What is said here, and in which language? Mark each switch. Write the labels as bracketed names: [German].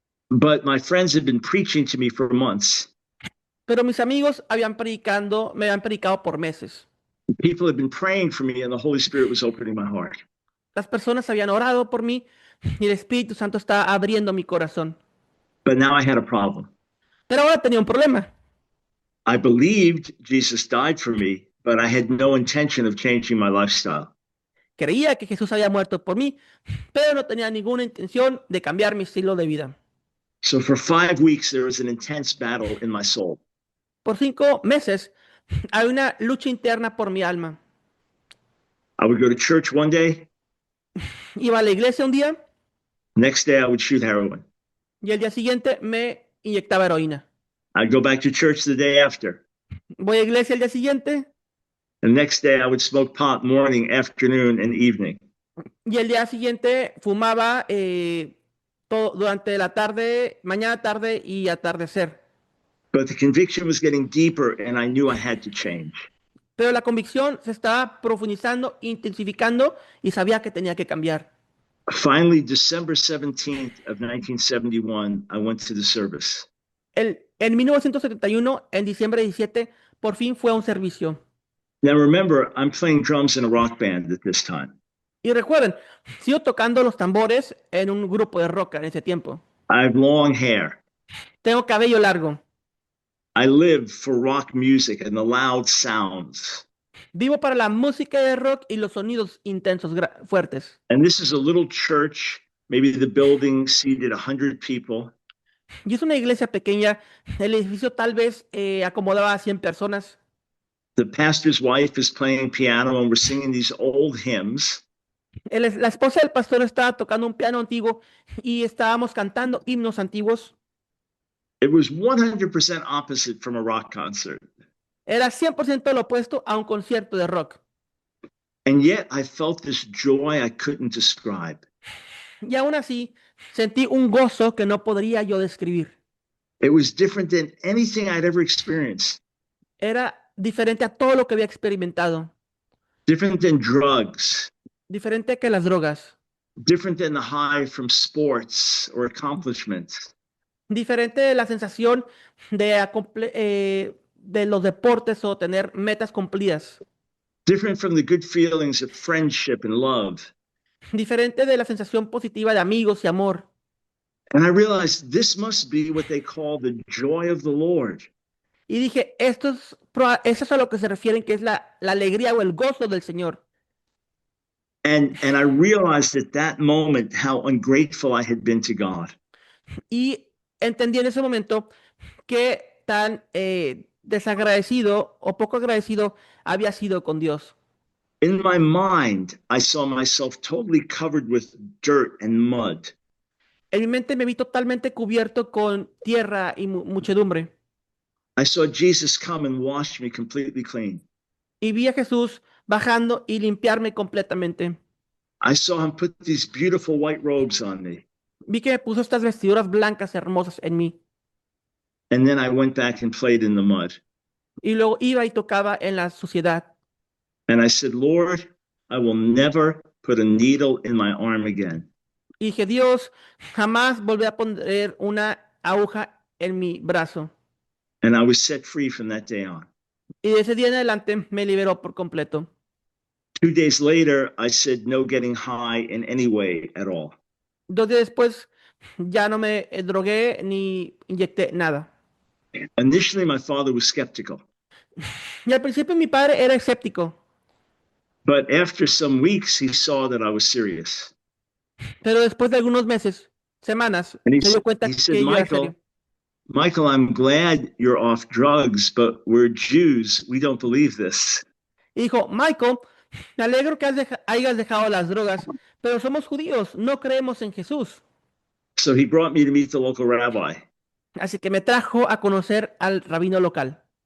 [English] but my friends had been preaching to me for months. [Spanish] pero mis amigos me habían predicado por meses. [English] People had been praying for me, and the Holy Spirit was opening my heart. [Spanish] Las personas habían orado por mí y el Espíritu Santo estaba abriendo mi corazón. [English] But now I had a problem. [Spanish] Pero ahora tenía un problema. [English] I believed Jesus died for me, but I had no intention of changing my lifestyle. [Spanish] Creía que Jesús había muerto por mí, pero no tenía ninguna intención de cambiar mi estilo de vida. [English] So for 5 weeks, there was an intense battle in my soul. [Spanish] Por 5 meses hay una lucha interna por mi alma. [English] I would go to church one day, [Spanish] Iba a la iglesia un día [English] next day I would shoot heroin. [Spanish] y el día siguiente me inyectaba heroína. [English] I'd go back to church the day after. [Spanish] Voy a la iglesia el día siguiente [English] The next day I would smoke pot morning, afternoon, and evening. [Spanish] y el día siguiente fumaba durante la tarde, mañana, tarde y atardecer. [English] But the conviction was getting deeper, and I knew I had to change. [Spanish] Pero la convicción se estaba profundizando, intensificando y sabía que tenía que cambiar. [English] Finally, December 17th of 1971, I went to the service. [Spanish] En 1971, en diciembre 17, por fin fue a un servicio. [English] Now remember, I'm playing drums in a rock band at this time. [Spanish] Y recuerden, sigo tocando los tambores en un grupo de rock en ese tiempo. [English] I have long hair. [Spanish] Tengo cabello largo. [English] I live for rock music and the loud sounds. [Spanish] Vivo para la música de rock y los sonidos intensos, fuertes. [English] And this is a little church, maybe the building seated 100 people. [Spanish] Y es una iglesia pequeña. El edificio tal vez acomodaba a 100 personas. [English] The pastor's wife is playing piano and we're singing these old hymns. [Spanish] La esposa del pastor estaba tocando un piano antiguo y estábamos cantando himnos antiguos. [English] It was 100% opposite from a rock concert. [Spanish] Era 100% lo opuesto a un concierto de rock. [English] And yet I felt this joy I couldn't describe. [Spanish] Y aún así, sentí un gozo que no podría yo describir. [English] It was different than anything I'd ever experienced. [Spanish] Era diferente a todo lo que había experimentado. [English] Different than drugs. [Spanish] Diferente que las drogas. [English] Different than the high from sports or accomplishments. [Spanish] Diferente de la sensación de los deportes o tener metas cumplidas. [English] Different from the good feelings of friendship and love. [Spanish] Diferente de la sensación positiva de amigos y amor. [English] And I realized this must be what they call the joy of the Lord. [Spanish] Y dije, eso es a lo que se refieren, que es la alegría o el gozo del Señor. [English] And I realized at that moment how ungrateful I had been to God. [Spanish] Y entendí en ese momento que tan desagradecido o poco agradecido había sido con Dios. [English] In my mind, I saw myself totally covered with dirt and mud. [Spanish] En mi mente me vi totalmente cubierto con tierra y muchedumbre. [English] I saw Jesus come and wash me completely clean. [Spanish] Y vi a Jesús bajando y limpiarme completamente. [English] I saw him put these beautiful white robes on me. [Spanish] Vi que me puso estas vestiduras blancas hermosas en mí. [English] And then I went back and played in the mud. [Spanish] Y luego iba y tocaba en la suciedad. [English] And I said, Lord, I will never, put a needle in my arm again. [Spanish] Y dije, Dios, jamás volveré a poner una aguja en mi brazo. [English] And I was set free from that day on. [Spanish] Y de ese día en adelante me liberó por completo. [English] 2 days later, I said no getting high in any way at all. [Spanish] 2 días después ya no me drogué ni inyecté nada. [English] Initially, my father was skeptical. [Spanish] Y al principio mi padre era escéptico, [English] But after some weeks, he saw that I was serious. [Spanish] pero después de algunos meses, semanas, [English] And [Spanish] se dio cuenta [English] he said, [Spanish] que yo era serio. [English] Michael, I'm glad you're off drugs, but we're Jews. We don't believe this. [Spanish] Y dijo, Michael, me alegro que hayas dejado las drogas, pero somos judíos, no creemos en Jesús. [English] So he brought me to meet the local rabbi. [Spanish] Así que me trajo a conocer al rabino local.